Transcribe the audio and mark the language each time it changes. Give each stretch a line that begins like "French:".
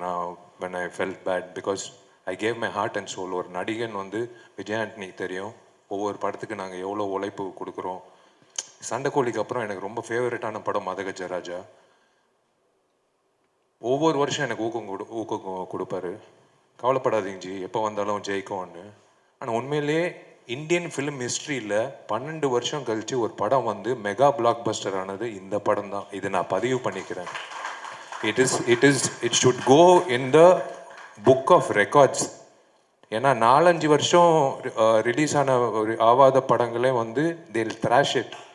English: நான் when I felt bad because I gave my heart and soul.
Tamil: ஒரு நடிகன் வந்து விஜய் ஆண்டனிக்கு தெரியும் ஒவ்வொரு படத்துக்கு நாங்கள் எவ்வளோ உழைப்பு கொடுக்குறோம். சண்டைக்கோழிக்கு அப்புறம் எனக்கு ரொம்ப ஃபேவரட்டான படம் மதகஜராஜா. ஒவ்வொரு வருஷம் எனக்கு ஊக்கம் கொடுப்பாரு. கவலைப்படாதீங்க ஜி, எப்போ வந்தாலும் ஜெயிக்கும்னு. ஆனால் உண்மையிலேயே இந்தியன் ஃபிலிம் ஹிஸ்ட்ரியில் 12 வருஷம் கழித்து ஒரு படம் வந்து மெகா பிளாக் பஸ்டர் ஆனது இந்த படம் தான். இது நான் பதிவு பண்ணிக்கிறேன்.
English: It should go in the book of records.
Tamil: ஏன்னா 4-5 வருஷம் ரிலீஸ் ஆன ஒரு ஆவாத படங்களே வந்து
English: they'll thrash it.